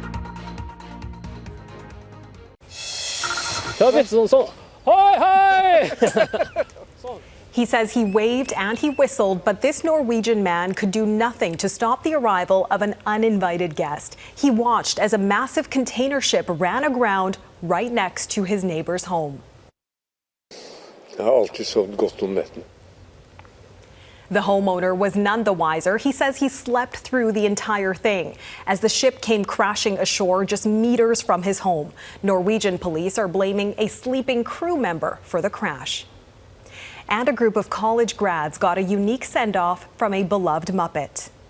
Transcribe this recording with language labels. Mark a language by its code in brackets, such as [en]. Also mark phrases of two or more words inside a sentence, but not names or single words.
[en] He says he waved and he whistled, but this Norwegian man could do nothing to stop the arrival of an uninvited guest. He watched as a massive container ship ran aground right next to his neighbor's home. [no] Jeg har alltid sovet godt om natten. [en] The homeowner was none the wiser. He says he slept through the entire thing as the ship came crashing ashore just meters from his home. Norwegian police are blaming a sleeping crew member for the crash. And a group of college grads got a unique send-off from a beloved Muppet.